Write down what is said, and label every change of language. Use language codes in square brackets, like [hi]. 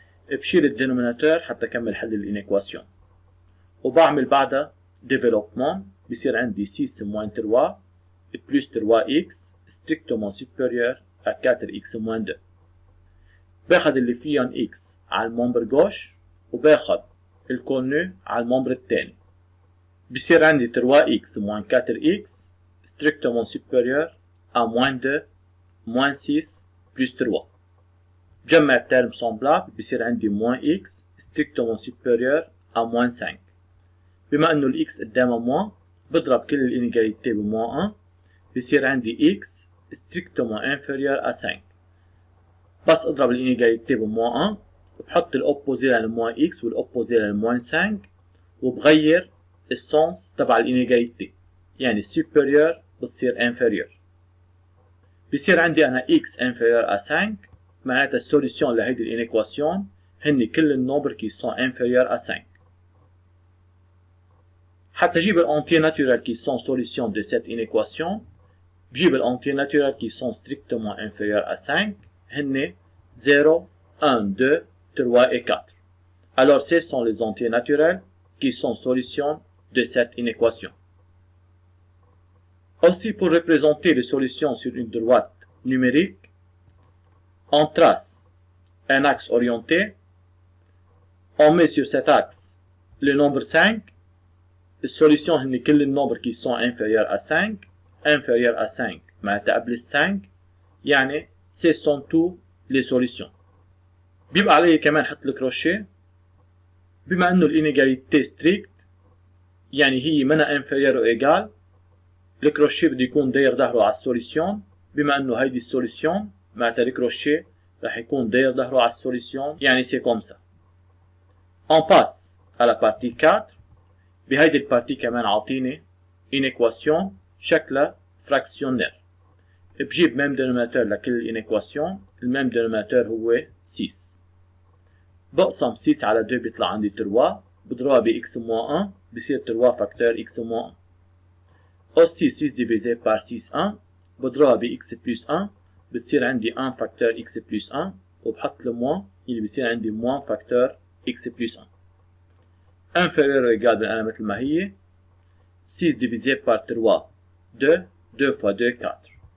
[ar] بشيل الدينوميناتور حتى كمل حل الانيكواسيون وبعمل بعدها ديفلوبمون بصير عندي 6 موان 3 [fr] plus 3x strictement supérieur à 4x moins 2. [ar] باخد اللي فيهم x على الممبر جوش وباخد الكونو على الممبر الثاني. بصير عندي [fr] 3x moins 4x strictement supérieur à moins 2 moins 6 plus 3. [ar] بجمع الترم [fr] semblable [ar] بصير عندي [fr] moins x strictement supérieur à moins 5. [ar] بما انه الاكس قدامها موان بضرب كل الانيجاليتي بموان 1 بصير عندي [fr] x strictement inférieur à 5. [ar] بس اضرب الانيجاليتي بموان 1 وبحط الاوبوزي للموان x والاوبوزي للموان 5 وبغير السونس تبع الانيجاليتي يعني supérieur بتصير inférieur. بصير عندي انا [fr] x inférieur à 5 [ar] معناتها السوليسيون لهيدي الانيكواسيون هن كل النمبر كي سون [fr] inférieur à 5. [ar] حتى اجيب الانتيي ناتورال [fr] qui sont solutions de cette inéquation [ar] بجيب الانتيي ناتورال [fr] qui sont strictement inférieurs à 5 هن 0 1 2 3 et 4. Alors ce sont les entiers naturels qui sont solutions de cette inéquation. Aussi pour représenter les solutions sur une droite numérique, on trace un axe orienté, on met sur cet axe le nombre 5. Les solutions [ar] هن كل النمبر [fr] qui sont inférieurs à 5 inférieurs à 5 [ar] معناتها قبل ال 5 يعني [fr] ce sont tous les solutions. [ar] بيبقى علي كمان حط الكروشيه بما انه الانيجاليتي ستريكت يعني هي منها انفيريور او ايجال الكروشيه بده يكون داير ظهره على السوليسيون. بما انه هيدي السوليسيون معناتها الكروشيه رح يكون داير ظهره على السوليسيون يعني [fr] سي كوم سا. On passe à la partie 4. [ar] بهيدي البارتي كمان عاطيني انيكواسيون شكلها فراكسيونير. بجيب ميم دينوميناتور لكل الانيكواسيون، الميم دينوميناتور هو 6. بقسم 6 على 2 بيطلع عندي 3 بضربها بx moins 1 بصير 3 فاكتور x moins 1. [fr] Aussi 6 divisé par 6 1 [ar] بضربها bx plus 1 بتصير عندي 1 فاكتور x plus 1 وبحط le moins اللي بتصير عندي moins فاكتور x plus 1 [fr] inférieur ou égal [ar] بالأنا مثل ما هي [fr] 6 divisé par 3 2 2 fois 2 4